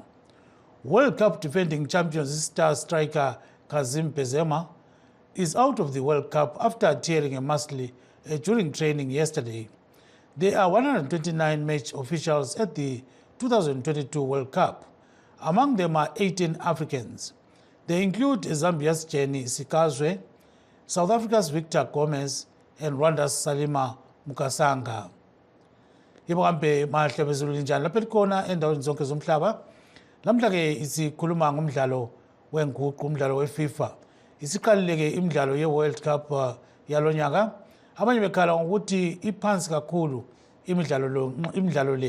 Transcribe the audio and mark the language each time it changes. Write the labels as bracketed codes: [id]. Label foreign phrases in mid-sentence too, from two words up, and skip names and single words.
[en] World Cup defending champions star striker Kazim Benzema is out of the World Cup after tearing a muscle during training yesterday. There are 129 match officials at the 2022 World Cup. Among them are 18 Africans. They include Zambia's Jenny Sikazwe, South Africa's Victor Gomez, and Rwanda's Salima Mukasanga. [nd] Ibakambe mahle bezulu njani lapha khona endaweni zonke zomhlaba. Lamhla ke isikhuluma ngomdlalo wenguqu, umdlalo weFIFA. Isiqalile ke imidlalo yeWorld Cup yalonyaka. Abanye bekhala ukuthi iphansi kakhulu imidlalo le.